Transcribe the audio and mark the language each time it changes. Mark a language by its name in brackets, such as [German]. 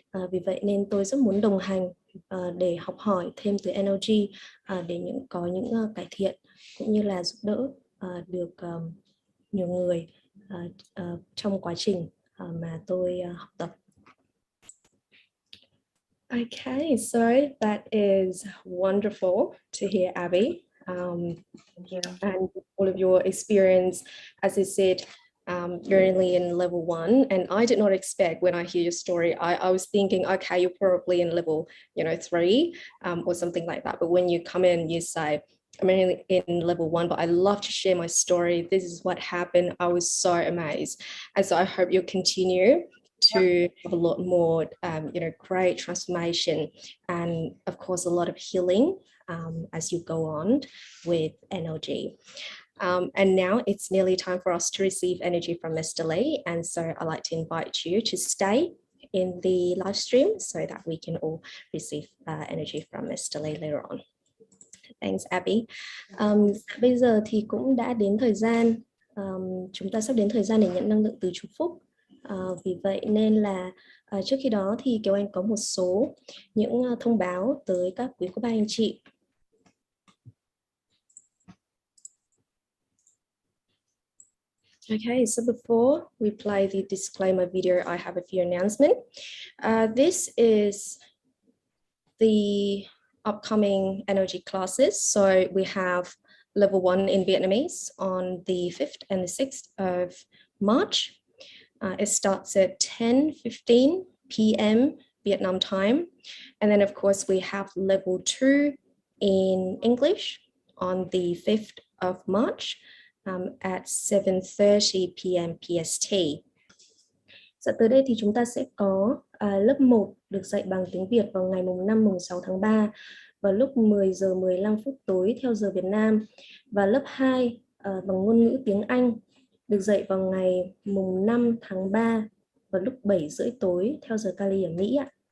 [Vietnamese] Vì vậy nên tôi rất muốn đồng hành để học hỏi thêm từ NLG để có những cải thiện cũng như là giúp đỡ được nhiều người trong quá trình mà tôi học tập. [English] Okay, so that is wonderful to hear, Abby. Thank you. And all of your experience, as I said, you're only in level 1, and I did not expect when I hear your story, I was thinking, okay, you're probably in level 3 or something like that. But when you come in, you say, I'm only in level 1, but I love to share my story. This is what happened. I was so amazed. And so I hope you'll continue to have a lot more, great transformation and, of course, a lot of healing as you go on with NLG. And now it's nearly time for us to receive energy from Mr. Lee. And so I'd like to invite you to stay in the live stream so that we can all receive energy from Mr. Lee later on. Thanks, Abby. [Vietnamese] Bây giờ thì cũng đã đến thời gian, chúng ta sắp đến thời gian để nhận năng lượng từ chú Phúc. Vì vậy nên là trước khi đó thì Kiều Anh có một số những thông báo tới các quý cô bác anh chị. [English] Okay, so before we play the disclaimer video, I have a few announcements. This is the upcoming NLG classes. So we have level 1 in Vietnamese on the 5th and the 6th of March. It starts at 10:15 p.m. Vietnam time. And then of course we have level 2 in English on the 5th of March at 7:30 p.m. PST. [Vietnamese] Dạ, tới đây thì chúng ta sẽ có lớp 1 được dạy bằng tiếng Việt vào ngày mùng 5, mùng 6 tháng 3 vào lúc 10 giờ 15 phút tối theo giờ Việt Nam, và lớp 2 bằng ngôn ngữ tiếng Anh được dạy vào ngày mùng 5 tháng 3 vào lúc 7 rưỡi tối theo giờ Cali ở Mỹ ạ.